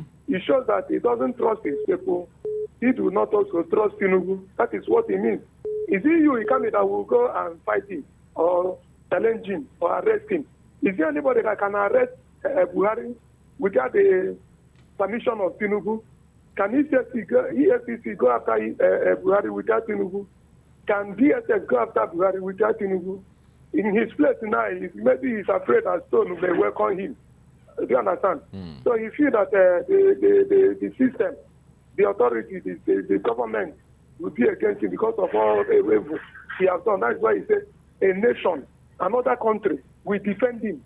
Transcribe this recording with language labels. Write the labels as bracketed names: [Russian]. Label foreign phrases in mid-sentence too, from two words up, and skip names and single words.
[English] He shows that he doesn't trust his people. He do not also trust Tinubu. That is what he means. Is it you, Ikami, that will go and fight him or challenge him or arrest him? Is there anybody that can arrest Buhari without the permission of Tinubu? Can EFCC go after Buhari without Tinubu? Can DSS go after Buhari without Tinubu? In his place now, maybe he's afraid that Stone may welcome him. Do you understand? So he feels that the system, the authority, the government will be against him because of all the evil he has done. That's why he said a nation, another country, will defend him.